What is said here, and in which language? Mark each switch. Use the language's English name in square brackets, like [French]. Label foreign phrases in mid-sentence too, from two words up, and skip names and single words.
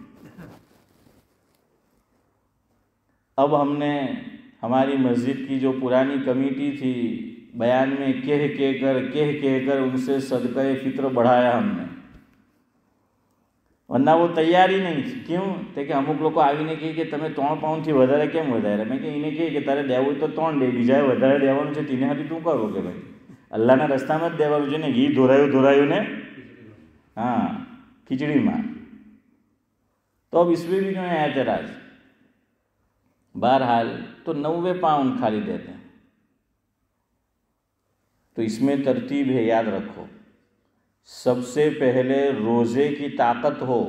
[Urdu] اب ہم نے ہماری مسجد کی جو پرانی کمیٹی تھی بیان میں کہہ کر ان سے صدقہ فطر بڑھایا ہم نے، ورنہ وہ تیار ہی نہیں تھی۔ کیوں؟ کہ [Gujarati] અમુક લોકો આવીને કહે કે તમે 3 પાઉન્ડથી વધારે કેમ વધારે? મેં કે એને કહે કે તારે દેવું હોય તો 3 દે, બીજાએ વધારે દેવાનું છે તેને હાથી તું કરો કે ભાઈ અલ્લાહના રસ્તામાં જ દેવાનું છે ને, ઘી ધોરાયું ને [Urdu] ہاں کھچڑی میں۔ تو اب اس میں بھی جو ہے اعتراض، بہرحال تو 90 پاؤنڈ خالی دیتے ہیں۔ تو اس میں ترتیب ہے، یاد رکھو، سب سے پہلے روزے کی طاقت ہو۔